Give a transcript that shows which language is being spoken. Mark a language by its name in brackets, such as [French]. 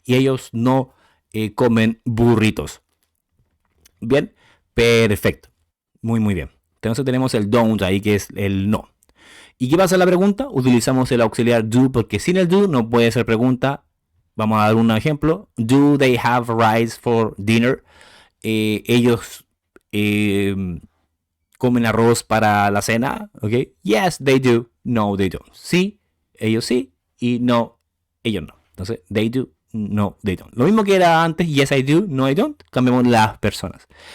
[Spanish] Y ellos no comen burritos. Bien, perfecto. Muy, muy bien. Entonces tenemos el don't ahí, que es el no. ¿Y qué pasa en la pregunta? Utilizamos el auxiliar do, porque sin el do no puede ser pregunta. Vamos a dar un ejemplo. [English] Do they have rice for dinner? [Spanish] Ellos comen arroz para la cena, ¿ok? [English] Yes, they do. No, they don't. [Spanish] Sí, ellos sí. Y no, ellos no. Entonces, [English] they do. No, they don't. [Spanish] Lo mismo que era antes, [English] yes, I do. No, I don't. [Spanish] Cambiamos las personas.